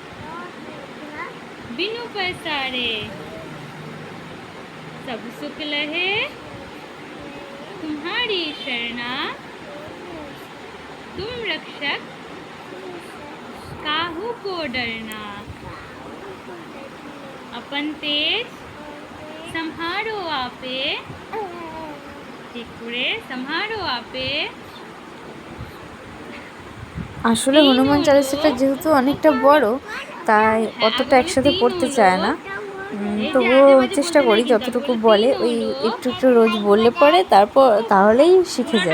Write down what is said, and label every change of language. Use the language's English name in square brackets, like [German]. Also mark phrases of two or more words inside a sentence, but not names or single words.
[Hindi] बिनु पैसारे, सब सुख लहे तुम्हारी शरणा, तुम रक्षक काहू को डरना, अपन तेज संहारो आपे, [Bangla] ঠিক করে [Hindi] संहारो आपे। [Bangla] আসলে হনুমান চালিসাটা যেহেতু অনেকটা বড়, তাই অতটা একসাথে পড়তে চায় না। তবুও চেষ্টা করি যতটুকু বলে, ওই একটু একটু রোজ বললে পরে তারপর তাহলেই শিখে যায়।